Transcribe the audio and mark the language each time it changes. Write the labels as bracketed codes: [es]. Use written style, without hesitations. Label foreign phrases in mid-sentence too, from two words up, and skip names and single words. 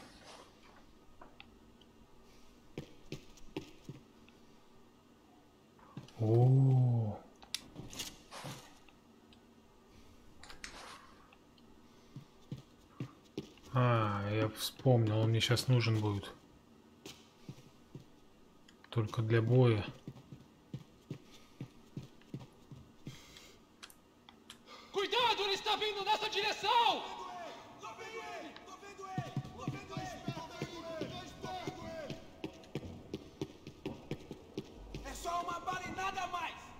[ru] О. А, я вспомнил, он мне сейчас нужен будет. Только для боя. [pt] Cuidado, ele está vindo nessa direção! É só uma bala e nada mais!